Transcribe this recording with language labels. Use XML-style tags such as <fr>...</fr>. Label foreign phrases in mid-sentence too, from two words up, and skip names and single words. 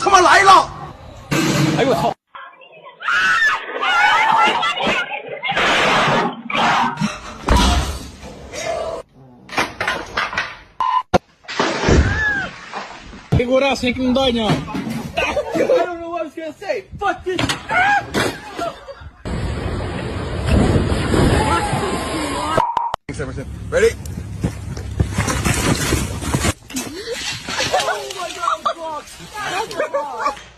<zh>来了！哎呦我操！</zh> <pt>Segurança aí que não dói não.</pt> <en>I don't know what I was gonna say. Fuck this. Ready? Oh my god, fuck!</en>